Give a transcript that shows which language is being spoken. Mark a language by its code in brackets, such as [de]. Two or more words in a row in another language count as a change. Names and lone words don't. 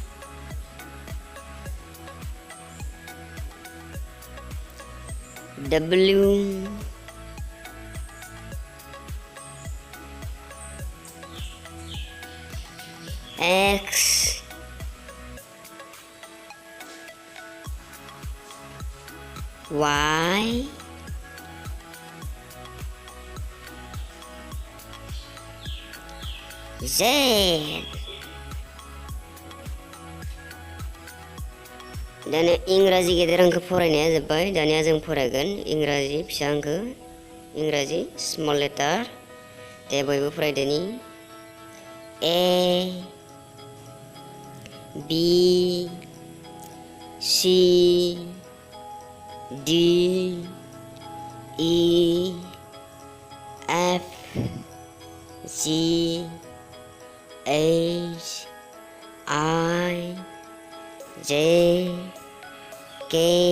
[en] W X Y Z. [brx] दानिया इंराजि गेदेर हांखो फरायनाया जोब्बाय। दानिया जों फरायगोन इंराजि फिसा हांखो इंराजि [en] small letter. [brx] दे बयबो फरायदोनि [en] A B C D E F G H I J K